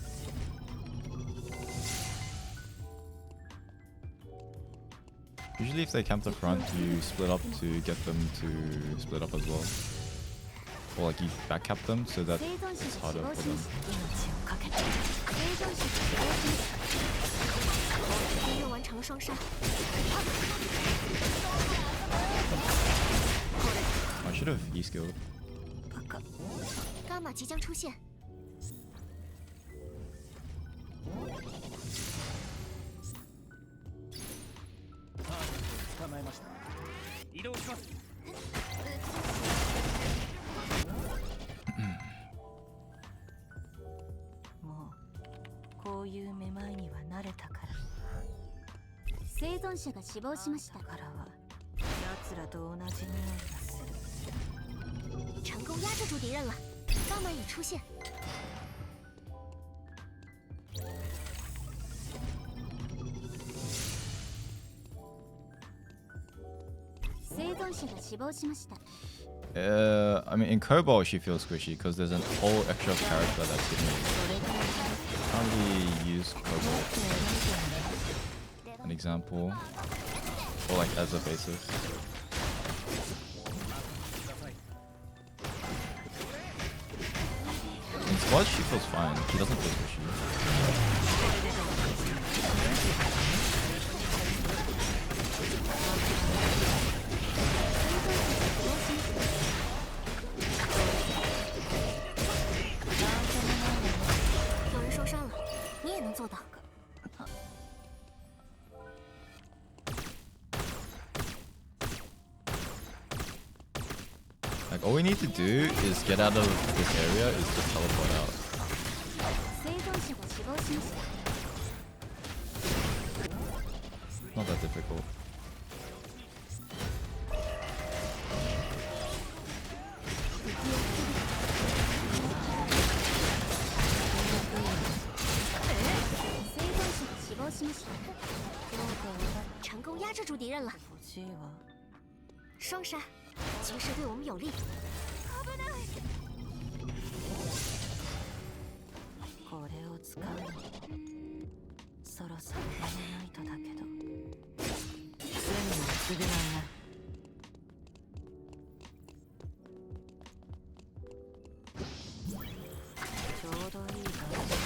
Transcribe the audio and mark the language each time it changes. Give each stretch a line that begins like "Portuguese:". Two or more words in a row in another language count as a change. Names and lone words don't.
English: Usually if they camp the front, you split up to get them to split up as well. Or like you back cap them so that it's harder for them.
Chinese: 又完成了双杀。
English: I should have e-skilled.
Chinese: 伽马即将出现。
Japanese: 捕まえました。移動します。もうこういうめまいには慣れたから。生存者が死亡しました。だからは奴らと同じ匂いがする。
Chinese: 成功压制住敌人了，伽马已出现。
Japanese: 生存者が死亡しました。
English: I mean, in Cobalt she feels squishy because there's an whole extra character that's hidden. Can't really use Cobalt. An example, or like as a basis. In squad she feels fine. She doesn't feel squishy.
Chinese: 有人受伤了，你也能做到。
English: Like all we need to do is get out of this area is just teleport out.
Japanese: 生存者が死亡しました。
English: Not that difficult.
Japanese: 生存者が死亡しました。
Chinese: 成功压制住敌人了。
Japanese: 欲しいわ。
Chinese: 双杀，局势对我们有利。
Japanese: これを使うのそろそろやめないとだけど罪の償いな。ちょうどいい感じ。